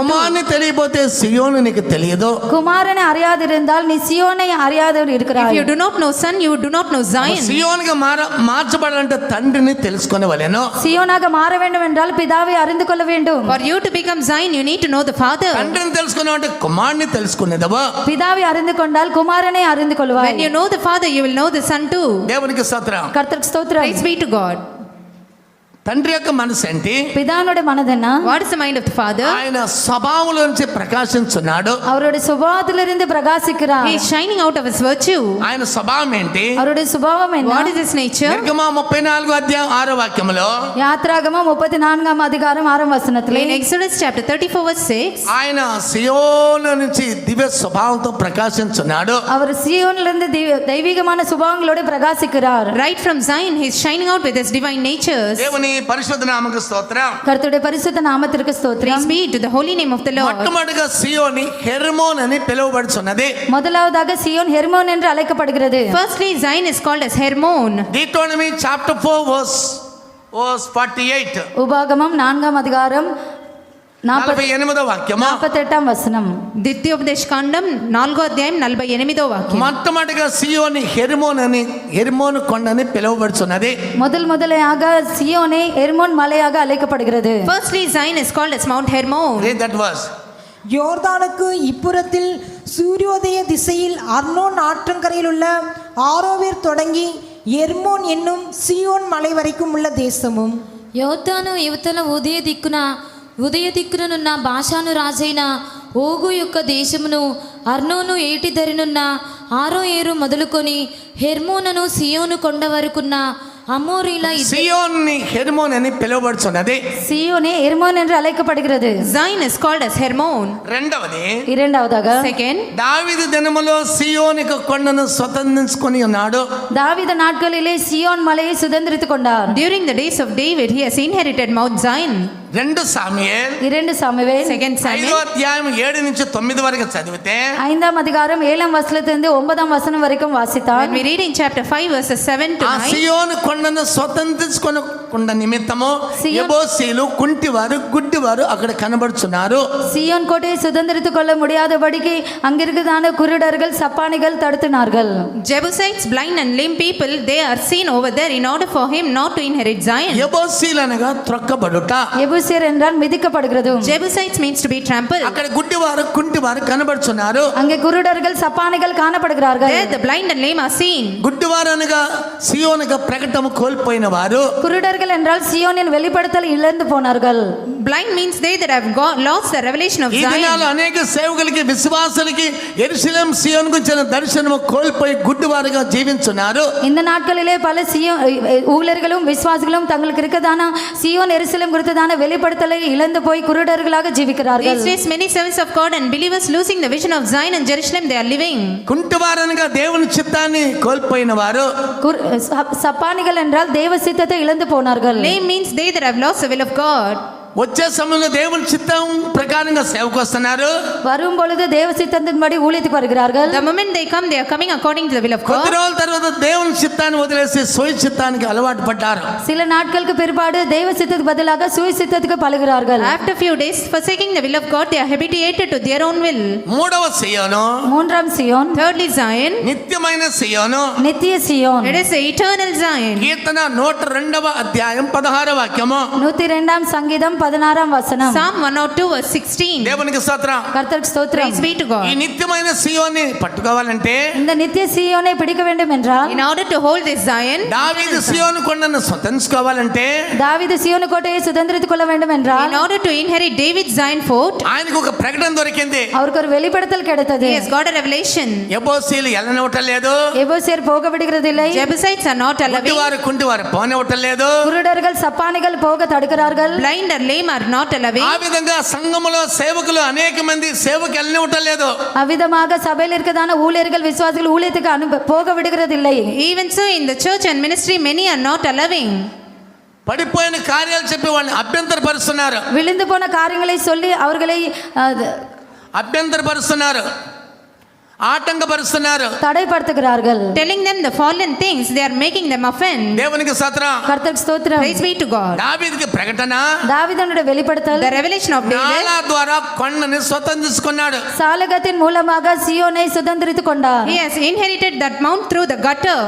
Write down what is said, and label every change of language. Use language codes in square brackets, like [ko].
[te] కుమారుని తెలియకపోతే సియోను నీకు తెలియదు. [ta] குமாரனை அறியாதிருந்தால் நீ சியோனை அறியாதவர் [en] If [ta] இருக்கிறாய். [en] you do not know son, you do not know Zion. [te] సియోనుగా మార్చబడాలంటే తండ్రిని తెలుసుకొనవలెను. [ta] சியோனாக மாற வேண்டும் என்றால் பிதாவை அறிந்து கொள்ள வேண்டும். [en] For you to become Zion, you need to know the father. [te] తండ్రిని తెలుసుకున్నావంటే కుమారుని తెలుసుకునేదవా. [ta] பிதாவை அறிந்து கொண்டால் குமாரனை அறிந்து கொள்வாய். [en] When you know the father, you will know the son too. [te] దేవునికి స్తోత్రం. [ta] கர்த்தருக்கு ஸ்தோத்திரம். [en] Praise be to God. [te] తండ్రి యొక్క మనసు ఏంటి? [ta] பிதானுடைய மனது என்ன? [en] What is the mind of the father? [te] ఆయన స్వభావంలో నుంచి ప్రకాశించున్నాడు. [ta] அவருடைய சுபாவத்திலிருந்து பிரகாசிக்கிறார். [en] He is shining out of his virtue. [te] ఆయన స్వభావం ఏంటి? [ta] அவருடைய சுபாவம் என்ன? [en] What is his nature? [te] నిర్గమ 34 అధ్యాయం 6వ వాక్యములో [ta] யாத்ராகமம் 34ஆம் அதிகாரம் 6ஆம் வசனத்திலே [en] In Exodus chapter 34 verse 6, [te] ఆయన సియోను నుంచి దివ్య స్వభావంతో ప్రకాశించున్నాడు. [ta] அவர் சீயோனிலிருந்து தெய்வீகமான சுபாவங்களோடு பிரகாசிக்கிறார். [en] right from Zion, he is shining out with his divine natures. [te] దేవుని పరిశుద్ధ నామముకు స్తోత్రం. [ta] கர்த்தருடைய பரிசுத்த நாமத்திற்கு ஸ்தோத்திரம். [en] Praise be to the holy name of the Lord. [te] మొట్టమొదటిగా సియోని హెర్మోన్ అని పిలువబడుచున్నది. [ta] முதலாவதாக சியோன் ஹெர்மோன் என்று அழைக்கப்படுகிறது. [en] Firstly, Zion is called as Hermon. Deuteronomy chapter 4 verse 48 [ta] உபாகமம் 4ஆம் அதிகாரம் [te] 48వ వాక్యము. [ta] 48ஆம் வசனம். [te] ద్వితీయోపదేశకాండం 4వ అధ్యాయం 48వ వాక్యం. మొట్టమొదటిగా సియోని హెర్మోన్ కొండ అని పిలువబడుచున్నది. [ta] முதலாக சியோனே ஹெர்மோன் மலையாக அழைக்கப்படுகிறது. [en] Firstly, Zion is called as Mount Hermon. Read that verse. [ta] யோர்தானுக்கு இப்புறத்தில் சூரியோதய திசையில் அர்னோன் ஆற்றங்கரையில் உள்ள ஆரோவேர் தொடங்கி எர்மோன் என்னும் சியோன் மலை வரைக்கும் உள்ள தேசமும். [te] యోర్దాను యువతల ఉదయ దిక్కునున్న బాషాను రాజైన ఓగు యొక్క దేశమును అర్నోను ఏటి ధరినున్న ఆరో ఏరు మొదలుకొని హెర్మోనను సియోను కొండ వరకున్న అమోరీల సియోన్ని హెర్మోన్ అని పిలువబడుచున్నది. [ta] சியோனே ஹெர்மோன் என்று அழைக்கப்படுகிறது. [en] Zion is called as Hermon. [ta] இரண்டாவதாக [en] Second, [te] దావీదు దినములో సియోనికు కొండను స్వతంత్రించుకొని ఉన్నాడు. [ta] தாவீது நாட்களிலே சியோன் மலையை சுதந்திரித்துக் கொண்டார். [en] during the days of David, he has inherited Mount Zion. [te] 2 సాముయేల్ [ta] 2 Samuel [en] Second [te] 5వ [en] Samuel, [te] అధ్యాయం 7 నుంచి 9 వరకు చదివితే [ta] 5ஆம் அதிகாரம் 7ஆம் வசனத்திலிருந்து 9ஆம் வசனம் வரைக்கும் வாசித்தார். [en] when we read in chapter 5 verses 7 to [te] ఆ [en] 9, [te] సియోను కొండను స్వతంత్రించుకొనకుండా నిమిత్తము సియోన్ యెబూసీలు కుంటివారు గుడ్డివారు అక్కడ కనబడుచున్నారు. [ta] சியோன் கோட்டையை சுதந்திரித்துக் கொள்ள முடியாதபடிக்கு அங்கிருக்கிறதான குருடர்கள் சப்பானிகள் தடுத்தினார்கள். [en] Jebusites, blind and lame people, they are seen over there in order for him not to inherit Zion. [te] యెబూసీలు అనగా త్రొక్కబడుట. [ta] எபூசியர் என்றால் மிதிக்கப்படுகிறது. [en] Jebusites means to be trampled. [te] అక్కడ గుడ్డివారు కుంటివారు కనబడుచున్నారు. [ta] அங்கே குருடர்கள் சப்பானிகள் காணப்படுகிறார்கள். [en] There the blind and lame are seen. [te] గుడ్డివారు అనగా సియోనుగా ప్రకటన కోల్పోయిన వారు. [ta] குருடர்கள் என்றால் சியோனின் வெளிப்படுத்தல் இழந்து போனார்கள். [en] Blind means they that have lost the revelation of [te] ఈ దినాల్లో [en] Zion. [te] అనేక సేవకులకి విశ్వాసులకి యెరూషలేం సియోను గురించిన దర్శనము కోల్పోయి గుడ్డివారుగా జీవించున్నారు. [ta] இந்த நாட்களிலே பல ஊழியர்களும் விசுவாசிகளும் தங்களுக்கு இருக்கதான சியோன் எருசலேம் குறித்ததான வெளிப்படுத்தலை இழந்து போய் குருடர்களாக ஜீவிக்கிறார்கள். [en] These days many servants of God and believers losing the vision of Zion and Jerusalem they are living. [te] కుంటివారనగా దేవుని చిత్తాన్ని కోల్పోయిన వారు. [ta] சப்பானிகள் என்றால் தேவ சித்தத்தை இழந்து போனார்கள். [en] Lame means they that have lost the will of God. [te] వచ్చే సమయంలో దేవుని చిత్తం ప్రకారంగా సేవకు వస్తున్నారు. [ta] வரும் பொழுது தேவ சித்தத்தின்படி ஊழியத்துக்கு வருகிறார்கள். [en] The moment they come, they are coming according to the will of [te] కొద్ది [en] God. [te] రోజుల తర్వాత దేవుని చిత్తాన్ని వదిలేసి స్వయ చిత్తానికి అలవాటు పడ్డారు. [ta] சில நாட்களுக்கு பிற்பாடு தேவ சித்தத்துக்கு பதிலாக சுய சித்தத்துக்கு பழகுகிறார்கள். [en] After few days, forsaking the will of God, they are habituated to their own will. [te] మూడవ సియోను, [ta] மூன்றாம் சியோன், [en] Thirdly, Zion. [te] నిత్యమైన సియోను. [ta] நித்திய Zion. [en] It is the eternal Zion. [te] కీర్తన 102వ అధ్యాయం 16వ వాక్యము. [ta] 102ஆம் சங்கீதம் 16 வசனம். [en] Psalm 102 verse 16. [te] దేవునికి స్తోత్రం. [ta] கர்த்தருக்கு ஸ்தோத்திரம். [en] Praise be to [te] ఈ [en] God. [te] నిత్యమైన సీయోన్ని పట్టుకోవాలంటే [ta] இந்த நித்திய சீயோனை பிடிக்க வேண்டும் என்றால், [en] In order to hold this Zion, [te] దావీదు సీయోను కొండను స్వతంత్రించుకోవాలంటే [ta] தாவீது சீயோனு கோட்டையை சுதந்திரித்துக் கொள்ள வேண்டும் என்றால், [en] in order to inherit David's Zion fort, [te] ఆయనకు ఒక ప్రకటన దొరికింది. [ta] அவருக்கு ஒரு வெளிப்படுத்தல் கிடைத்தது. [en] he has got a revelation. [te] ఎబోసీలు ఎల్లనివ్వటం లేదు, [ta] எபோசியர் போக விடுகிறதில்லை, [en] Jebusites are not allowing. [te] కుంటివారు పోనివ్వటం లేదు. [ta] குருடர்கள் சப்பானிகள் போக தடுக்கிறார்கள். [en] Blind or lame are not allowing. [te] ఆ విధంగా సంఘములో సేవకులు అనేక మంది సేవకు వెళ్ళనివ్వటం లేదు. [ta] அவ்விதமாக சபையில் இருக்கதான ஊழியர்கள் விசுவாசிகள் ஊழியத்துக்கு போக விடுகிறதில்லை. [en] Even so, in the church and ministry, many are not allowing. [te] పడిపోయిన కార్యాలు చెప్పి వాళ్ళని అభ్యంతరపరుస్తున్నారు. [ta] விழுந்து போன காரியங்களை சொல்லி அவர்களை [te] అభ్యంతరపరుస్తున్నారు, ఆటంకపరుస్తున్నారు. [ta] தடைப்படுத்துகிறார்கள். [en] Telling them the fallen things, they are making them offend. [te] దేవునికి స్తోత్రం. [ta] கர்த்தருக்கு ஸ்தோத்திரம். [en] Praise be to God. [te] దావీదుకి ప్రకటన, [ta] தாவீதுனுடைய வெளிப்படுத்தல், [en] The revelation of David, [te] నాలా ద్వారా కొండని స్వతంత్రించుకున్నాడు. [ta] சாலகத்தின் மூலமாக சீயோனை சுதந்திரித்துக் கொண்டார். [en] he has inherited that mount through the gutter.